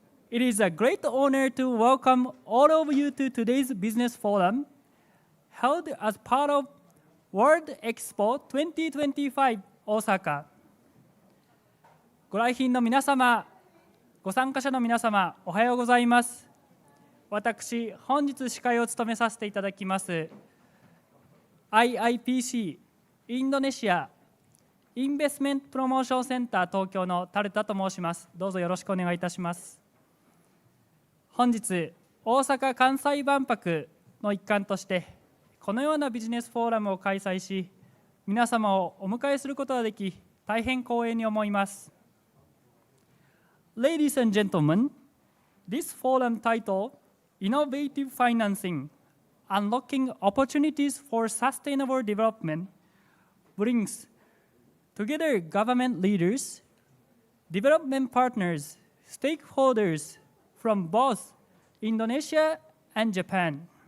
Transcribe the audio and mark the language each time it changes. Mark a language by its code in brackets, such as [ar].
[en] It is a great honor to welcome all of you to today's business forum, held as part of World EXPO 2025 Osaka. [ja] ご来賓の皆様、ご参加者の皆様、おはようございます。私、本日司会を務めさせていただきます IIPC インドネシアインベストメントプロモーションセンター東京のタルタと申します。どうぞよろしくお願いいたします。本日、大阪・関西万博の一環としてこのようなビジネスフォーラムを開催し、皆様をお迎えすることができ、大変光栄に思います。 [en] Ladies and gentlemen, this forum titled Innovative Financing, Unlocking Opportunities for Sustainable Development brings together government leaders, development partners, stakeholders from both Indonesia and Japan.